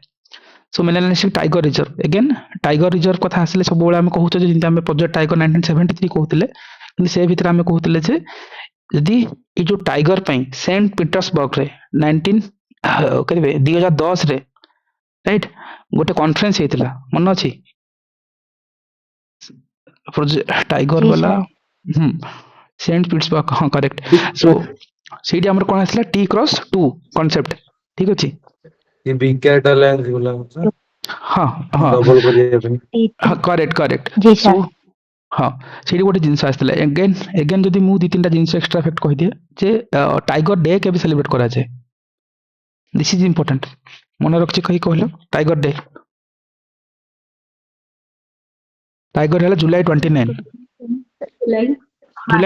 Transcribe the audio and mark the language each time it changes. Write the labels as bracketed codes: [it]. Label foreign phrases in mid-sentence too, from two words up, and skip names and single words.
[or] ସୋ ମେଲାନେସିଆ ଟାଇଗର ରିଜର୍ଭ, [en] again tiger reserve [or] କଥା ଆସିଲେ ସବୁବେଳେ ଆମେ କହୁଛେ ଯେ ଯେମିତି ଆମେ ପ୍ରୋଜେକ୍ଟ ଟାଇଗର 1973 କହୁଥିଲେ, କିନ୍ତୁ ସେ ଭିତରେ ଆମେ କହୁଥିଲେ ଯେ ଯଦି ଏଇ ଯୋଉ ଟାଇଗର ପାଇଁ ସେଣ୍ଟ ପିଟର୍ସବର୍ଗରେ 2010 ରେ ରାଇଟ୍ ଗୋଟେ କନଫରେନ୍ସ ହେଇଥିଲା, ମନେ ଅଛି ଟାଇଗର [hi] जी [or] ବାଲା? [hi] सर। [or] ସେଣ୍ଟ ପିଟର୍ସବର୍ଗ, ହଁ କରେକ୍ଟ। ସୋ ସେଇଠି ଆମର କ'ଣ ଆସିଲା T+2 କନସେପ୍ଟ, ଠିକ୍ ଅଛି। [hi] ये बिग कैट अलायंस बोला था [or] ହଁ ହଁ ଡବଲ କରିଆ ପାଇଁ। ହଁ କରେକ୍ଟ। [hi] जी [or] ସୋ [hi] सर। [or] ହଁ ସେଇଠି ଗୋଟେ ଜିନିଷ ଆସିଥିଲା। ଏଗେନ୍ ଯଦି ମୁଁ 2-3ଟା ଜିନିଷ [en] extra fact [or] କହିଦିଏ ଯେ ଟାଇଗର ଡେ କେବେ ସେଲିବ୍ରେଟ୍ କରାଯାଏ, [en] this is important, [or] ମନେ ରଖିଛି କହିଲ। ଟାଇଗର ଡେ ହେଲା ଜୁଲାଇ 29, ଜୁଲାଇ